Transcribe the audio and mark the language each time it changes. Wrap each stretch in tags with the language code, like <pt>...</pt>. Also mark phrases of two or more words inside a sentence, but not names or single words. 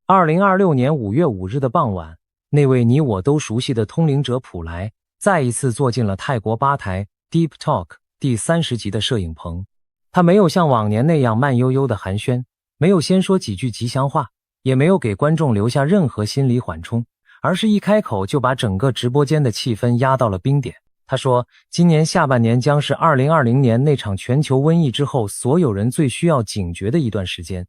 <zh>2026 年5月5日的傍晚，那位你我都熟悉的通灵者普萊再一次坐進了泰國吧台</zh> <en>Deep Talk</en> <zh>第30集的攝影棚。他沒有像往年那樣慢悠悠的寒暄，沒有先說幾句吉祥話，也沒有給觀眾留下任何心理緩衝，而是一開口就把整個直播間的氣氛壓到了冰點。他說，今年下半年將是2020年那場全球瘟疫之後所有人最需要警覺的一段時間。</zh>